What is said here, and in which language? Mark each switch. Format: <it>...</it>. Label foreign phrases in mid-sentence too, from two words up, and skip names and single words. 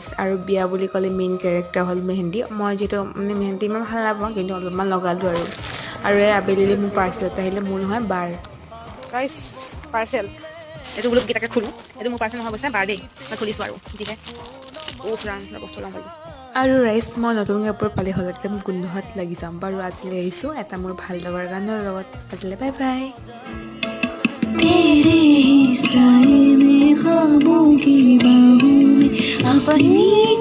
<as>আৰু বিয়া বুলি ক'লে মেইন কেৰেক্টাৰ হ'ল মেহেন্দি। মই যিহেতু মানে মেহেন্দি ইমান ভাল নাপাওঁ, কিন্তু অলপমান লগালোঁ আৰু এই আবেলি মোৰ পাৰ্চেল এটা আহিলে, মোৰ নহয় বাৰ। গাইছ পাৰ্চেল এইটো বোলো কেইটাকে খোলোঁ, এইটো মোৰ পাৰ্চেল নহয় অৱশ্যে, বাৰ দেই। মই খুলিছোঁ আৰু যিহে ৰাম বস্তু লওঁ বুলি। আৰু ৰাইজ মই নতুন কাপোৰ পালে হ'ল, একদম গোন্ধত লাগি যাম। বাৰু আজিলৈ এৰিছোঁ এটা মোৰ ভাল লগৰ গানৰ লগত। আজিলৈ বাই বাই।</as> <hi>तेरे ही साए में ख्वाबों की बाहों में अपनी</hi>